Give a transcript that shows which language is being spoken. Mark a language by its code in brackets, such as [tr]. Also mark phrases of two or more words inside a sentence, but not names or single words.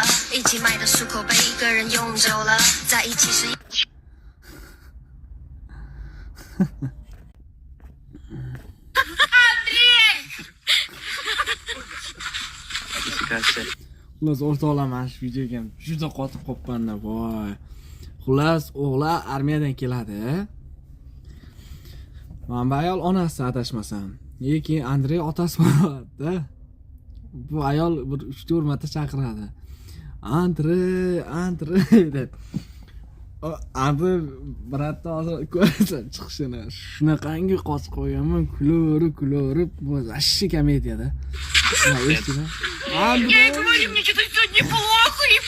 [zh] 一起买的漱口杯，一个人用久了，在一起时。 [uz] Xullas o'rtoqlar mana shu videoga ham juda qotib qolibman-da, voy. Xullas o'g'li armiyadan keladi. Mana bu ayol onasi adashmasam. Lekin Andrey otasi bo'ladi. Bu ayol bir 3-4 marta chaqiradi. Andrey deb. Abi bratda hozir ko'rsa chiqishini shunaqangi qosib qo'yganman, kulib, bu ashshi komediyada. [ru] Andrey, говори мне, что-то сегодня плохо.